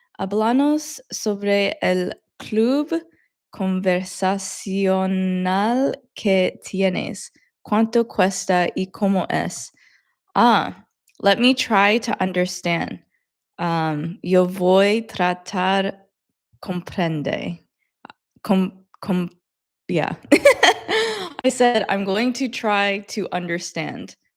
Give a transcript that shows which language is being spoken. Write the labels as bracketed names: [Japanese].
[Spanish] Hablamos sobre el club conversacional que tienes. ¿Cuánto cuesta y cómo es? [English] Let me try to understand. [Spanish] Yo voy tratar comprende. [English] Yeah. I said I'm going to try to understand.